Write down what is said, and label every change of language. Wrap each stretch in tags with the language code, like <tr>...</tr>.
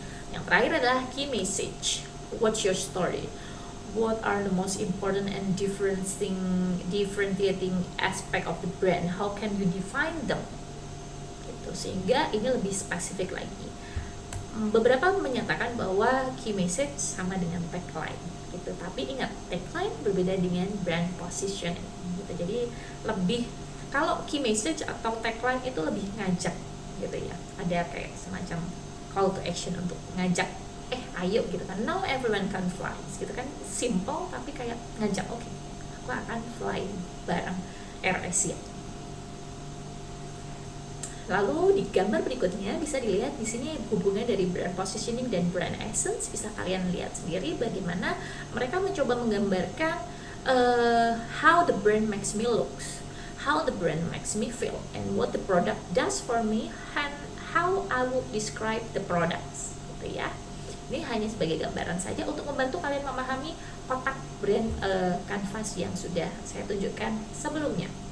<id>Yang terakhir adalah key message.</id> <en>What's your story? What are the most important and differentiating aspect of the brand? How can you define them?</en> <id>Gitu, sehingga ini lebih spesifik lagi. Beberapa menyatakan bahwa key message sama dengan tagline gitu, tapi ingat, tagline berbeda dengan brand positioning gitu. Jadi lebih, kalau key message atau tagline itu lebih ngajak gitu ya, ada kayak semacam call to action untuk ngajak, ayo gitu kan,</id> <en>now everyone can fly</en> <id>gitu kan, simple tapi kayak ngajak, oke, aku akan fly bareng AirAsia. Lalu di gambar berikutnya bisa dilihat di sini hubungan dari brand positioning dan brand essence. Bisa kalian lihat sendiri bagaimana mereka mencoba menggambarkan</id> <en>how the brand makes me looks, how the brand makes me feel, and what the product does for me, and how I would describe the products, gitu ya.</en> <id>Ini hanya sebagai gambaran saja untuk membantu kalian memahami kotak brand canvas yang sudah saya tunjukkan sebelumnya.</id>